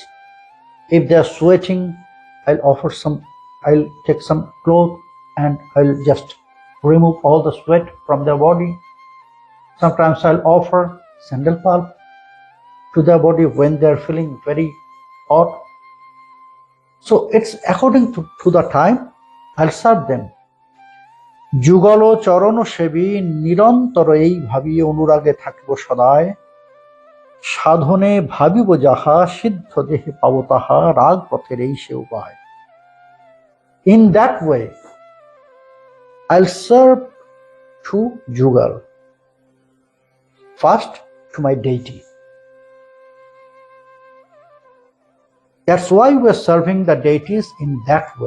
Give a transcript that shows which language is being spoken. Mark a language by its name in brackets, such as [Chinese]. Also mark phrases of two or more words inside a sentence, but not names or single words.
[English] If they're sweating, I'll take some cloth and I'll just remove all the sweat from their body. Sometimes I'll offer sandal pulp to their body when they're feeling very hot. So it's according to the time, I'll serve them. [Bangla] Jugalo চরণ সেবী নিরন্তর এই ভাবি অনুরাগে থাকিব সদায় সাধনে ভাবিব যাহা সিদ্ধ দেহে পাব তাহা রাগ পথের এই সে উপায়. [English] In that way, I'll serve to Jugal. First, to my deity. That's why we're serving the deities in that way.